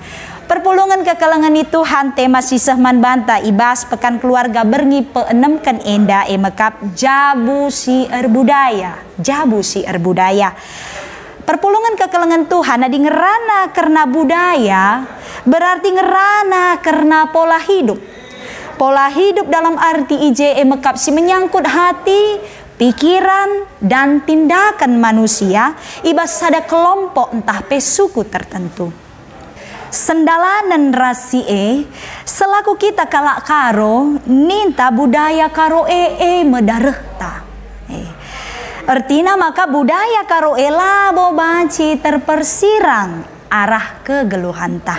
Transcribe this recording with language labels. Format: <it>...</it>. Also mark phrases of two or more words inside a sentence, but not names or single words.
<btx>Perpulungan kekelengan itu han tema sisah man banta ibas</btx> <id>pekan keluarga</id> <btx>berngi peenemkan enda mekap jabu si erbudaya. Perpulungan kekelengan Tuhan adi ngerana karena budaya berarti ngerana karena</btx> <id>pola hidup. Pola hidup dalam arti mekap si menyangkut hati, pikiran dan tindakan manusia ibas ada kelompok entah pesuku tertentu.</id> <btx>Sendalanan rasi selaku kita kalak karo ninta budaya karo medarehta. Ertina maka budaya karo labo banci terpersirang arah kegeluhan tah.</btx>